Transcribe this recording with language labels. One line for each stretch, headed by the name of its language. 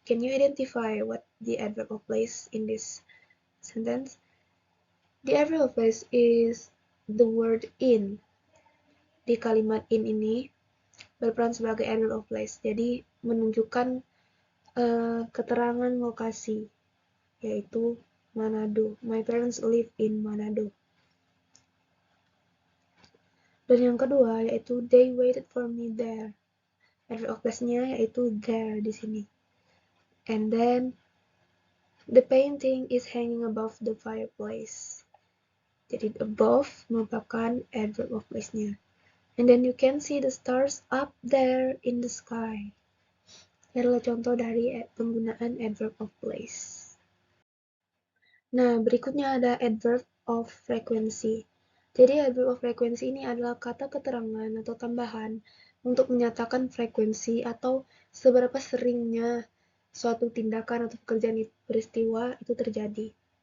English: Can you identify what the adverb of place in this sentence? The adverb of place is the word in.
Indonesian: Di kalimat in ini berperan sebagai adverb of place. Jadi menunjukkan keterangan lokasi, yaitu Manado.
English: My parents live in Manado.
Indonesian: Dan yang kedua yaitu
English: they waited for me there.
Indonesian: Adverb of place-nya yaitu there di sini.
English: And then the painting is hanging above the fireplace.
Indonesian: Jadi above merupakan adverb of place-nya.
English: And then you can see the stars up there in the sky.
Indonesian: Ini adalah contoh dari penggunaan adverb of place. Nah, berikutnya ada adverb of frequency. Jadi adverb of frequency ini adalah kata keterangan atau tambahan untuk menyatakan frekuensi atau seberapa seringnya suatu tindakan atau pekerjaan peristiwa itu terjadi.